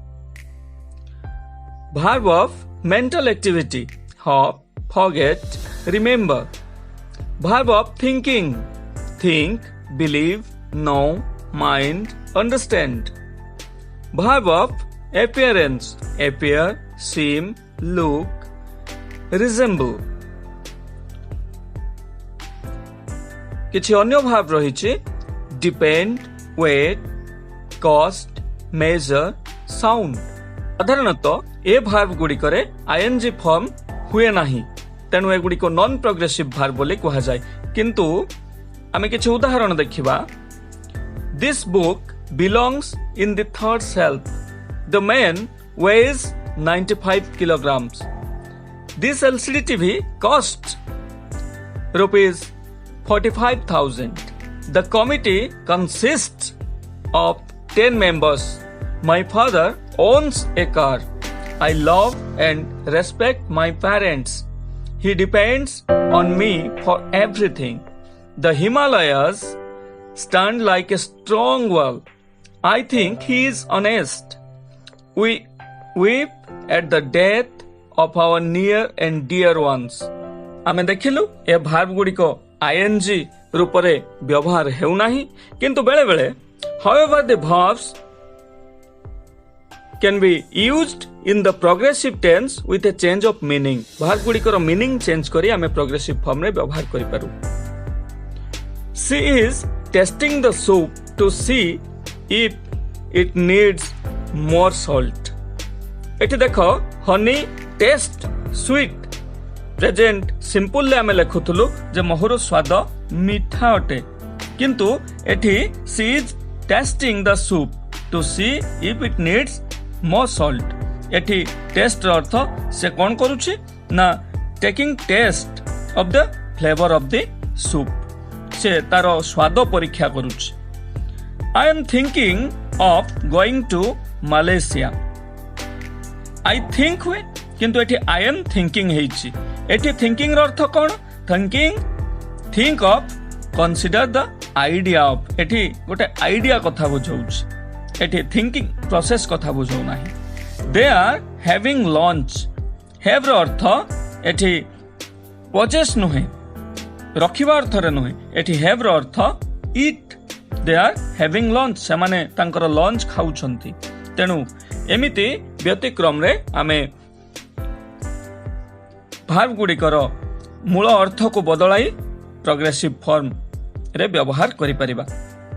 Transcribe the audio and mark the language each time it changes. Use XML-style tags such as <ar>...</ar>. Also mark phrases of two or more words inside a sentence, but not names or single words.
<en>Verb of mental activity: hop, forget, remember. Verb of thinking: think, believe, know, mind, understand. Verb of appearance: appear, seem, look, resemble.</en> <or>କିଛି ଅନ୍ୟ ଭାର୍ବ ରହିଛି</or> <en>depend, wait, cost, measure, sound.</en> <or>ସାଧାରଣତଃ ଏ ଭାର୍ବ ଗୁଡ଼ିକରେ</or> <en>ing form</en> <or>ହୁଏ ନାହିଁ, ତେଣୁ ଏଗୁଡ଼ିକ</or> <en>non progressive verb</en> <or>ବୋଲି କୁହାଯାଏ। କିନ୍ତୁ ଆମେ କିଛି ଉଦାହରଣ ଦେଖିବା।</or> <en>This book belongs in the third shelf. The man weighs 95 kilograms. This LCD TV cost rupees 45,000. The committee consists of 10 members. My father owns a car. I love and respect my parents. He depends on me for everything. The Himalayas stand like a strong wall. I think he is honest. We weep at the death of our near and dear ones.</en> <or>ଆମେ ଦେଖିଲୁ ଏ ଭାର୍ବ ଗୁଡ଼ିକ ଆଇଏନଜି ରୂପରେ ବ୍ୟବହାର ହେଉନାହିଁ, କିନ୍ତୁ ବେଳେ ବେଳେ</or> <en>however the verbs can be used in the progressive tense with a change of meaning.</en> <or>ଭାର୍ବ ଗୁଡ଼ିକର</or> <en>meaning change</en> <or>କରି ଆମେ ପ୍ରୋଗ୍ରେସିଭ ଫର୍ମରେ ବ୍ୟବହାର କରିପାରୁ।</or> <en>She is testing the soup to see if it needs more salt.</en> <or>ଏଠି ଦେଖ</or> <en>honey taste sweet.</en> <or>ପ୍ରେଜେଣ୍ଟ ସିମ୍ପଲରେ ଆମେ ଲେଖୁଥିଲୁ ଯେ ମହୁର ସ୍ୱାଦ ମିଠା ଅଟେ, କିନ୍ତୁ ଏଠି</or> <en>she is testing the soup to see if it needs more salt.</en> <or>ଏଠି ଟେଷ୍ଟର ଅର୍ଥ ସେ କ'ଣ କରୁଛି ନା</or> <en>taking taste of the flavour of the soup.</en> <or>ସେ ତାର ସ୍ୱାଦ ପରୀକ୍ଷା କରୁଛି।</or> <en>I am thinking of going to Malaysia. I think</en> <or>ହୁଏ, କିନ୍ତୁ ଏଠି</or> <en>I am thinking ହେଇଛି।</en> <or>ଏଠି thinking ର ଅର୍ଥ କ'ଣ?</or> <en>think of, consider the idea of।</en> <or>ଏଠି ଗୋଟେ ଆଇଡିଆ କଥା ବୁଝାଉଛି, ଏଠି</or> <en>thinking process</en> <or>କଥା ବୁଝାଉ ନାହିଁ।</or> <en>They are having lunch.</en> <or>have ର ଅର୍ଥ ଏଠି possess ନୁହେଁ, ରଖିବା ଅର୍ଥରେ ନୁହେଁ, ଏଠି have ର ଅର୍ଥ eat।</or> <en>They are having lunch,</en> <or>ସେମାନେ ତାଙ୍କର ଲଞ୍ଚ ଖାଉଛନ୍ତି। ତେଣୁ ଏମିତି ବ୍ୟତିକ୍ରମରେ ଆମେ ଭାର୍ବ ଗୁଡ଼ିକର ମୂଳ ଅର୍ଥକୁ ବଦଳାଇ ପ୍ରୋଗ୍ରେସିଭ ଫର୍ମରେ ବ୍ୟବହାର କରିପାରିବା।</or>